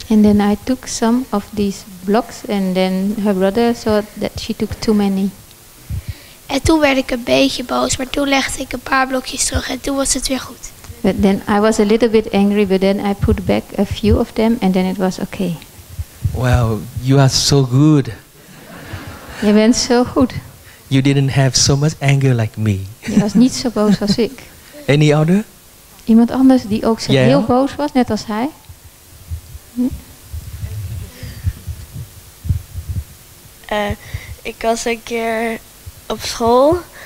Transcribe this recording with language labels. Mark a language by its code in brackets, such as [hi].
[en] And then I took some of these blocks and then her brother thought that she took too many. [nl] En toen werd ik een beetje boos, maar toen legde ik een paar blokjes terug en toen was het weer goed. [en] But then I was a little bit angry, but then I put back a few of them and then it was okay. Wow, you are so good. [nl] Je bent zo goed. [en] You didn't have so much anger like me. [nl] Je was niet zo boos als ik. [en] Any other? [nl] Iemand anders die ook zo heel boos was, net als hij? Ik was een keer op school.